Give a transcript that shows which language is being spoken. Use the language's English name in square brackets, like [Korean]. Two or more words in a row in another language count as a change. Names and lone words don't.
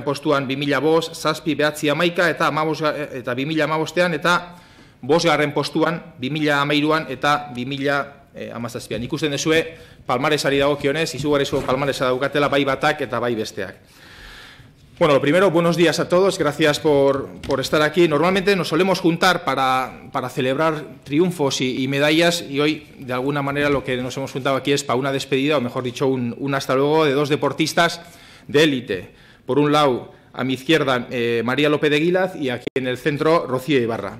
[Basque] postuan 2005, 7, 9, 11 eta 2015an, eta 5. postuan 2013an eta 2017an. Ikusten dezue, palmaresari dagokionez, izugarrizko palmaresa daukatela bai batak eta bai besteak. [Spanish] Bueno, lo primero, buenos días a todos, gracias por estar aquí. Normalmente nos solemos juntar para celebrar triunfos y medallas, y hoy, de alguna manera, lo que nos hemos juntado aquí es para una despedida, o mejor dicho, un hasta luego de 2 deportistas de élite. Por un lado, a mi izquierda, María López de Guilaz, y aquí en el centro, Rocío Ibarra.